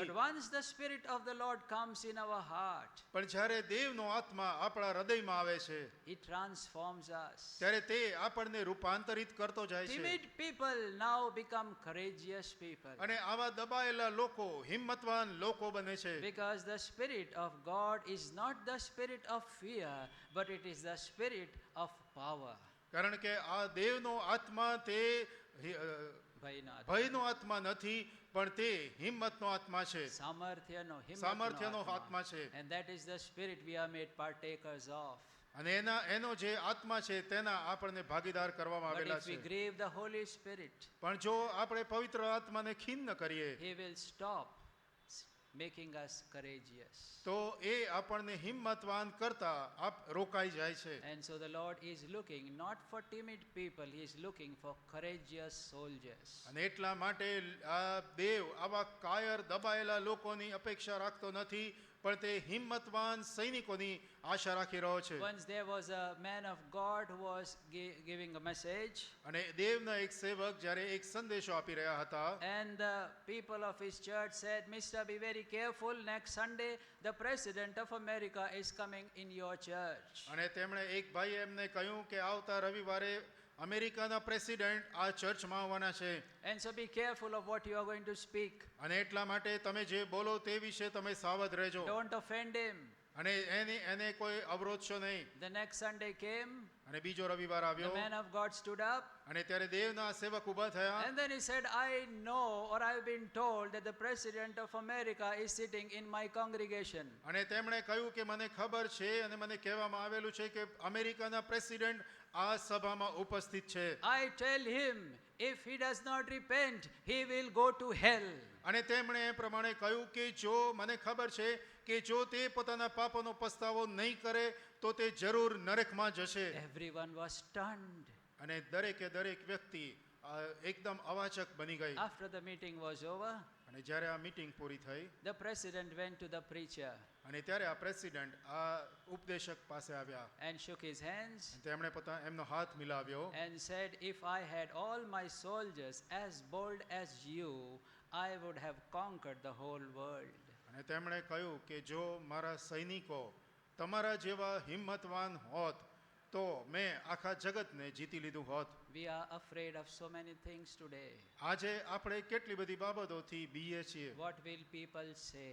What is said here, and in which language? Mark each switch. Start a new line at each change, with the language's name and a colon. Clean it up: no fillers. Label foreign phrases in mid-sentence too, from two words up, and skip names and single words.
English: But once the Spirit of the Lord comes in our heart,
Gujarati: પણ જ્યારે દેવનો આત્મા આપણા હૃદયમાં આવે છે
English: He transforms us.
Gujarati: ત્યારે તે આપણને રૂપાંતરિત કરતો જાય છે.
English: Timid people now become courageous people.
Gujarati: અને આવા દબાયેલા લોકો હિંમતવાન લોકો બને છે.
English: Because the Spirit of God is not the spirit of fear, but it is the spirit of power.
Gujarati: કારણ કે આ દેવનો આત્મા તે ભયનો આત્મા નથી, પણ તે હિંમતનો આત્મા છે, સામર્થ્યનો આત્મા છે.
English: And that is the spirit we are made partakers of.
Gujarati: અને એનો જે આત્મા છે તેના આપણને ભાગીદાર કરવામાં
English: But
Gujarati: આવેલા
English: if we
Gujarati: છે.
English: grieve the Holy Spirit,
Gujarati: પણ જો આપણે પવિત્ર આત્માને ખિન્ન કરીએ
English: He will stop making us courageous.
Gujarati: તો એ આપણને હિંમતવાન કરતા રોકાઈ જાય છે.
English: And so the Lord is looking not for timid people, He is looking for courageous soldiers.
Gujarati: અને એટલા માટે આ દેવ આવા કાયર દબાયેલા લોકોની અપેક્ષા રાખતો નથી, પણ તે હિંમતવાન સૈનિકોની આશા રાખી રહ્યો છે.
English: Once there was a man of God who was giving a message,
Gujarati: અને દેવના એક સેવક જ્યારે એક સંદેશો આપી રહ્યા હતા,
English: and the people of his church said, Mister, be very careful, next Sunday the president of America is coming in your church.
Gujarati: અને તેમણે એક ભાઈ એમને કહ્યું કે આવતા રવિવારે અમેરિકાના પ્રેસિડેન્ટ આ ચર્ચમાં આવવાના છે.
English: And so be careful of what you are going to speak.
Gujarati: અને એટલા માટે તમે જે બોલો તે વિશે તમે સાવધ રહેજો.
English: Don't offend him.
Gujarati: અને એને કોઈ અવરોધશો નહીં.
English: The next Sunday came.
Gujarati: અને બીજો રવિવાર આવ્યો.
English: The man of God stood up.
Gujarati: અને ત્યારે દેવના સેવક ઊભા થયા.
English: And then he said, I know, or I've been told that the president of America is sitting in my congregation.
Gujarati: અને તેમણે કહ્યું કે મને ખબર છે અને મને કહેવામાં આવેલું છે કે અમેરિકાના પ્રેસિડેન્ટ આ સભામાં ઉપસ્થિત છે.
English: I tell him, if he does not repent, he will go to hell.
Gujarati: અને તેમણે એ પ્રમાણે કહ્યું કે જો મને ખબર છે કે જો તે પોતાના પાપોનો પસ્તાવો નહીં કરે તો તે જરૂર નરકમાં જશે.
English: Everyone was stunned.
Gujarati: અને દરેકે દરેક વ્યક્તિ એકદમ અવાચક બની ગઈ.
English: After the meeting was over,
Gujarati: અને જ્યારે આ મીટિંગ પૂરી થઈ,
English: the president went to the preacher
Gujarati: અને ત્યારે આ પ્રેસિડેન્ટ આ ઉપદેશક પાસે આવ્યા
English: and shook his hands
Gujarati: તેમણે એમનો હાથ મિલાવ્યો
English: and said, if I had all my soldiers as bold as you, I would have conquered the whole world.
Gujarati: અને તેમણે કહ્યું કે જો મારા સૈનિકો તમારા જેવા હિંમતવાન હોત તો મેં આખા જગતને જીતી લીધું હોત.
English: We are afraid of so many things today.
Gujarati: આજે આપણે કેટલી બધી બાબતોથી બીએ છીએ.
English: What will people say?